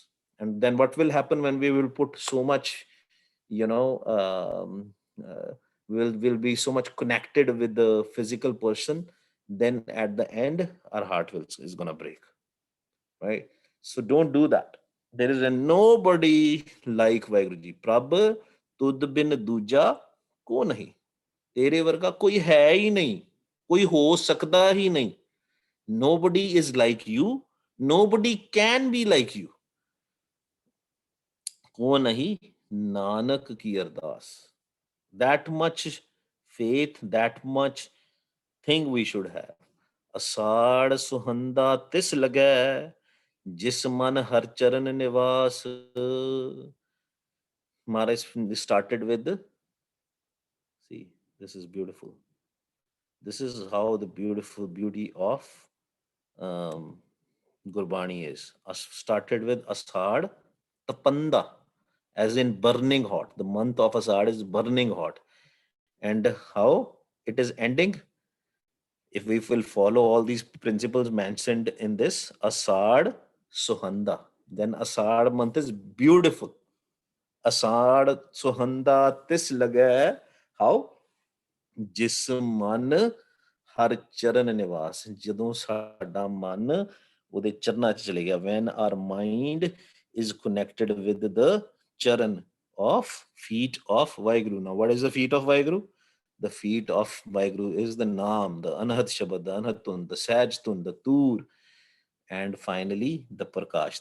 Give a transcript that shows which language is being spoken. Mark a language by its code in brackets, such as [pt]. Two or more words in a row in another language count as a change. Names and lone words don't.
[en] And then what will happen when we will put so much, you know, will be so much connected with the physical person, then at the end, our heart is going to break, right? So don't do that. There is a nobody like Vaheguru Ji. [pa] Prabh ਤੁਧ ਬਿਨ ਦੂਜਾ ਕੋ ਨਹੀਂ, ਤੇਰੇ ਵਰਗਾ ਕੋਈ ਹੈ ਹੀ ਨਹੀਂ, ਕੋਈ ਹੋ ਸਕਦਾ ਹੀ ਨਹੀਂ. [en] Nobody is like you, nobody can be like you. [pa] ਕੋ ਨਹੀਂ ਨਾਨਕ ਕੀ ਅਰਦਾਸ. [en] That much faith, that much thing we should have. [pa] ਅਸਾੜ ਸੁਹੰਦਾ ਤਿਸ ਲਗੈ, ਜਿਸ ਮਨ ਹਰ ਚਰਨ ਨਿਵਾਸ. [en] Maharaj started with, see, this is beautiful. This is how the beautiful beauty of um, Gurbani is. Started with [pa] ਅਸਾੜ ਤਪੰਦਾ, [en] as in burning hot. The month of Asad is burning hot. And how it is ending? If we will follow all these principles mentioned in this, [pa] ਅਸਾੜ ਸੁਹੰਦਾ, [en] then Asad month is beautiful. [pa] ਅਸਾੜ ਸੁਹੰਦਾ ਤਿਸ ਲਗੈ. [en] How? [pa] ਜਿਸ ਮਨ ਹਰ ਚਰਨ ਨਿਵਾਸ. ਜਦੋਂ ਸਾਡਾ ਮਨ ਉਹਦੇ ਚਰਨਾਂ 'ਚ ਚਲੇ ਗਿਆ, [en] when our mind is connected with the charan of feet of Vaheguru. Now what is the feet of Vaheguru? The feet of Vaheguru is the Naam, the [pa] ਅਨਹਦ ਸ਼ਬਦ, [en] the [pa] ਅਨਹਦ ਧੁਨ, [en] the [pa] ਸਹਜ ਧੁਨ, [en] the Tur, and finally the Prakash.